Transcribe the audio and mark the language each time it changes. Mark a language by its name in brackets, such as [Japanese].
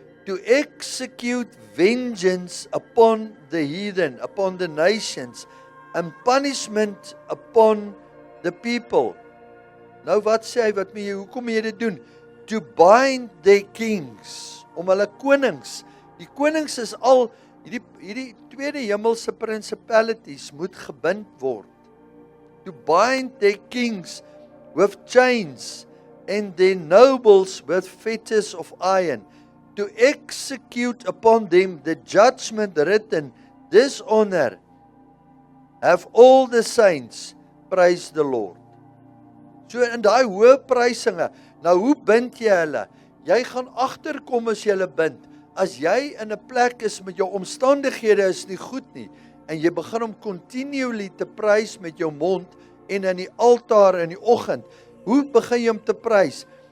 [English] To execute vengeance upon the heathen, upon the nations, and punishment upon the people. [Afrikaans] Nou wat sê hy, hoekom moet jy dit doen? [English] To bind their kings, [Afrikaans] om hulle konings. Die konings is al, hierdie tweede hemelse principalities moet gebind word. [English] To bind their kings with chains, and their nobles with fetters of iron, to execute upon them the judgment written, dishonor have all the saints, praise the Lord. [Afrikaans] So in daai hoë prysinge, nou hoe bind jy hulle? Jy gaan agterkom as jy hulle bind. As jy in 'n plek is met jou omstandighede is nie goed nie, en jy begin om continually te prys met jou mond en in die altaar in die oggend, hoe begin jy om te prys?